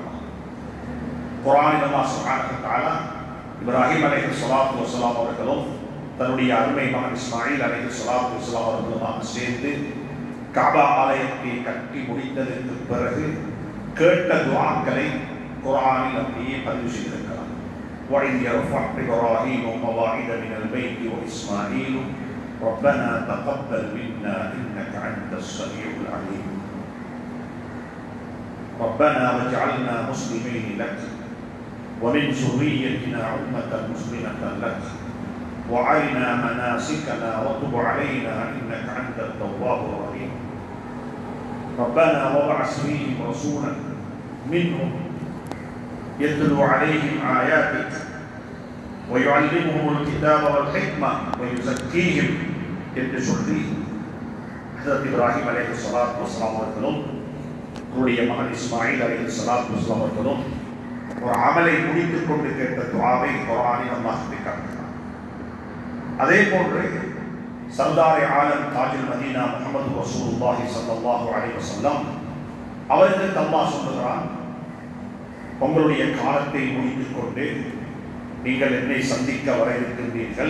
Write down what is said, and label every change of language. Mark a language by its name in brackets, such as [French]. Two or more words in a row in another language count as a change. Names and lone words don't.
[Tamil] குர்ஆனில் அல்லாஹ் [Arabic] سبحانه وتعالى [Tamil] இப்ராஹிம் [Arabic] عليه الصلاة والسلام [Tamil] அவர்களும் தன்னுடைய அருமை மகன் இஸ்மாயில் [Arabic] عليه الصلاة والسلام [Tamil] அவர்களுமாக சேர்ந்து கஅபா ஆலயத்தை கட்டி முடித்ததற்கு பிறகு கேட்ட துஆக்களை குர்ஆனில் அப்படியே பதிவு செய்திருக்கிறார். [Arabic] وَإِذْ يَرْفَعُ إِبْرَاهِيمُ الْقَوَاعِدَ مِنَ الْبَيْتِ وَإِسْمَاعِيلُ رَبَّنَا تَقَبَّلْ مِنَّا إِنَّكَ أَنْتَ السَّمِيعُ الْعَلِيمُ رَبَّنَا وَاجْعَلْنَا مُسْلِمَيْنِ لَكَ وَمِنْ ذُرِّيَّتِنَا أُمَّةً مُسْلِمَةً لَكَ وَأَرِنَا مَنَاسِكَنَا وَتُبْ عَلَيْنَا إِنَّكَ أَنْتَ التَّوَّابُ الرَّحِيمُ رَبَّنَا وَابْعَثْ فِيهِمْ رَسُولًا مِنْهُمْ يَتْلُو عَلَيْهِمْ آيَاتِكَ وَيُعَلِّمُهُمُ الْكِتَابَ وَالْحِكْمَةَ وَيُزَكِّيهِمْ [Tamil] என்று சொல்லி ஹஜ்ரத் இப்ராஹிம் [Arabic] عليه الصلاة والسلام [Tamil] அவர்களும் அவருடைய மகன் இஸ்மாயில் [Arabic] عليه الصلاة والسلام [Tamil] அவர்களும் ஒரு அமலை முடித்துக் கொண்டு கேட்ட துஆவை குர்ஆனில் அல்லாஹ் காட்டுகிறார். அதே போன்று சர்தார் ஆலம் தாஜுல் மதீனா முஹம்மது [Arabic] رسول الله صلى الله عليه وسلم [Tamil] அவர்களுக்கு அல்லாஹ் சொல்கிறான், உங்களுடைய காலத்தை முடித்துக் கொண்டு நீங்கள் என்னை சந்திக்க வர இருக்கின்றீர்கள்.